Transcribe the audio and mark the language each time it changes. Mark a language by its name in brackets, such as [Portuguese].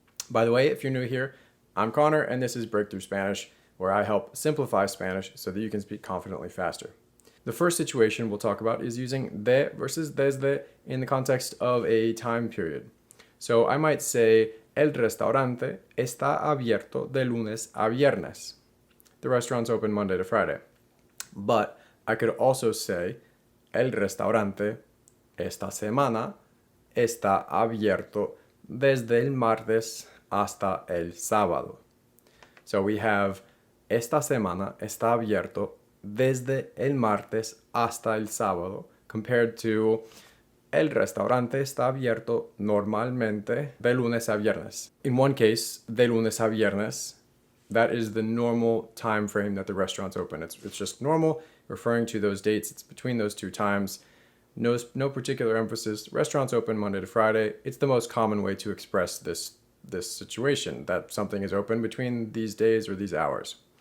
[English] By the way, if you're new here, I'm Connor and this is Breakthrough Spanish, where I help simplify Spanish so that you can speak confidently faster. The first situation we'll talk about is using de versus desde in the context of a time period. So I might say, [Spanish] el restaurante está abierto de lunes a viernes. [English] The restaurant's open Monday to Friday. But I could also say, [Spanish] el restaurante esta semana está abierto desde el martes hasta el sábado. [English] So we have [Spanish] esta semana está abierto desde el martes hasta el sábado [English] compared to [Spanish] el restaurante está abierto normalmente de lunes a viernes. [English] In one case, [Spanish] de lunes a viernes, [English] that is the normal time frame that the restaurant's open. It's just normal, referring to those dates. It's between those two times. No particular emphasis. Restaurants open Monday to Friday. It's the most common way to express this situation, that something is open between these days or these hours.